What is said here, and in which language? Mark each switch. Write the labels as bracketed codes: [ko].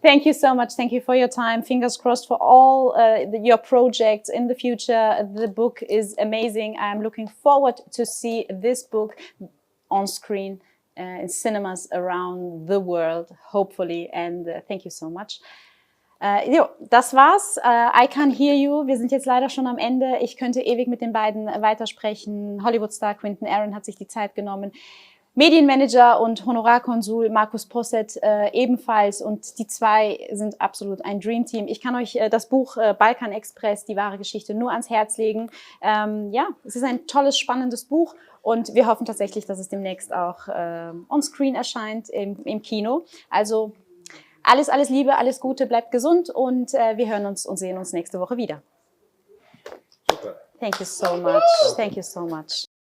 [en] Thank you so much. Thank you for your time. Fingers crossed for all your projects in the future. The book is amazing. I'm looking forward to see this book on screen in cinemas around the world, hopefully. And thank you so much. [de] Jo, das war's. [en] I Can Hear You. [de] Wir sind jetzt leider schon am Ende. Ich könnte ewig mit den beiden weitersprechen. Hollywoodstar Quinton Aaron hat sich die Zeit genommen. Medienmanager und Honorarkonsul Markus Posset ebenfalls, und die zwei sind absolut ein Dreamteam. Ich kann euch das Buch Balkan Express, die wahre Geschichte, nur ans Herz legen. Ja, es ist ein tolles, spannendes Buch und wir hoffen tatsächlich, dass es demnächst auch on-screen erscheint im Kino. Also alles Liebe, alles Gute, bleibt gesund und wir hören uns und sehen uns nächste Woche wieder. Super. [en] Thank you so much. Thank you so much.